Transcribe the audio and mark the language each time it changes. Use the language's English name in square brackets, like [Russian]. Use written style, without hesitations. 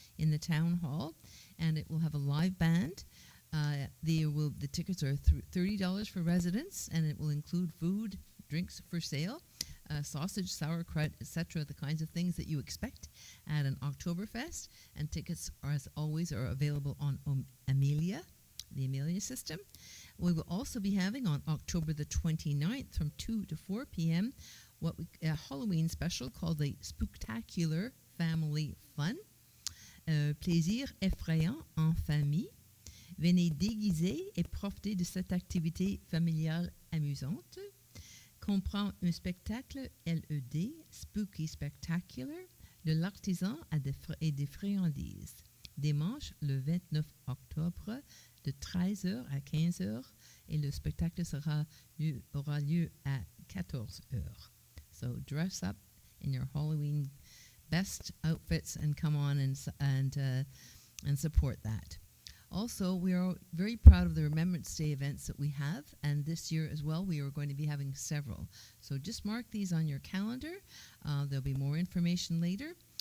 [English] in the Town Hall, and it will have a live band. The tickets are $30 for residents, and it will include food, drinks for sale, sausage, sauerkraut, etc., the kinds of things that you expect at an Oktoberfest. And tickets, as always, are available on Amelia, the Amelia system. We will also be having on October the 29th from 2 to 4 p.m. A Halloween special called the Spooktacular Family Fun. [French] Plaisir effrayant en famille. Venez déguiser et profiter de cette activité familiale amusante. Comprend un spectacle LED, Spooky Spectacular, de l'artisan et des friandises. Dimanche, le 29 octobre, de 13h à 15h, et le spectacle aura lieu à 14h. [English] So dress up in your Halloween best outfits and come on and support that. Also, we are very proud of the Remembrance Day events that we have, and this year as well, we are going to be having several. So just mark these on your calendar. There'll be more information later.